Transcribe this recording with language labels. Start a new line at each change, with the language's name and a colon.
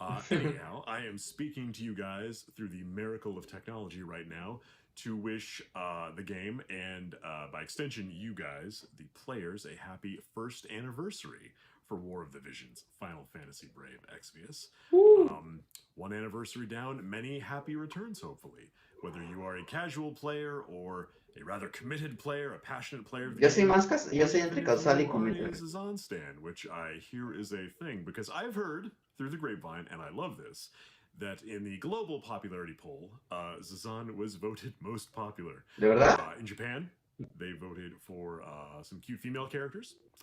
English: Anyhow, I am speaking to you guys through the miracle of technology right now to wish the game and, by extension, you guys, the players, a happy first anniversary for War of the Visions Final Fantasy Brave Exvius. 1 anniversary down, many happy returns, hopefully. Whether you are a casual player or a rather committed player, a passionate player.
Spanish: Yo soy entre causal y committed.
English: Zazan stand, which I hear is a thing, because I've heard through the grapevine, and I love this, that in the global popularity poll, Zazan was voted most popular.
Spanish: ¿De verdad?
English: In Japan, they voted for some cute female characters.